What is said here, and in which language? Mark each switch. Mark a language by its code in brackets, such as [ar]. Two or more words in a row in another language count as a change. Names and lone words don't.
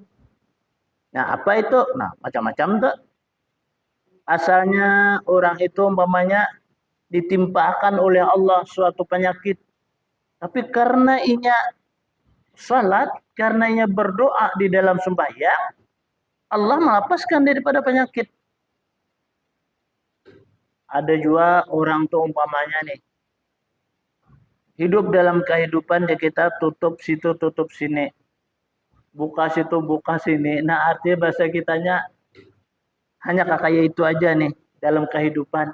[id] Nah, apa itu? Nah, macam-macam tuh. Asalnya orang itu umpamanya ditimpakan oleh Allah suatu penyakit. [bjn] Tapi karena inya salat, karena inya berdoa di dalam sembahyang, [id] Allah melepaskan daripada penyakit. Ada juga orang tuh umpamanya nih, hidup dalam kehidupan dia kita tutup situ, tutup sini. Buka situ, buka sini. Nah artinya bahasa kitanya hanya kakak itu aja nih dalam kehidupan.